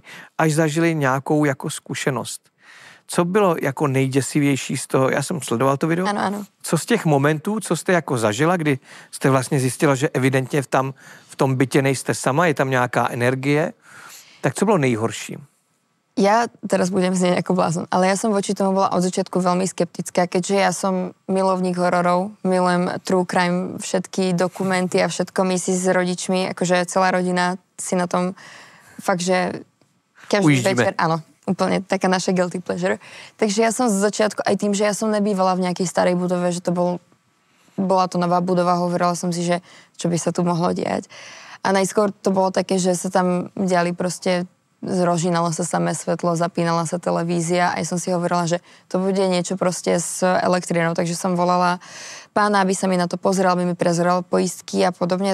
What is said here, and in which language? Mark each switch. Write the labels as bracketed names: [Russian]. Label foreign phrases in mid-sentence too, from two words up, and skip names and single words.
[Czech] Až zažili nějakou jako zkušenost. Co bylo jako nejděsivější z toho? Já jsem sledoval to video. Ano. Co z těch momentů, co jste jako zažila, kdy jste vlastně zjistila, že evidentně v tom bytě nejste sama, je tam nějaká energie, tak co bylo nejhorší? [Slovak] Ja teraz budem znieť ako blázon, ale ja som voči tomu bola od začiatku veľmi skeptická, keďže ja som milovník hororov, milujem [English] true crime, [Slovak] všetky dokumenty a všetko my si s rodičmi, akože celá rodina si na tom fakt, že každý večer, áno, úplne taká naša [English] guilty pleasure. [Slovak] Takže ja som z začiatku, aj tým, že ja som nebývala v nejakej starej budove, že to bola to nová budova, hovorila som si, že čo by sa tu mohlo diať. A najskôr to bolo také, že sa tam diali proste zrožínalo sa samé svetlo, zapínala sa televízia a ja som si hovorila, že to bude niečo proste s elektrínou, takže som volala pána, aby sa mi na to pozrel, aby mi prezeral poistky a podobne.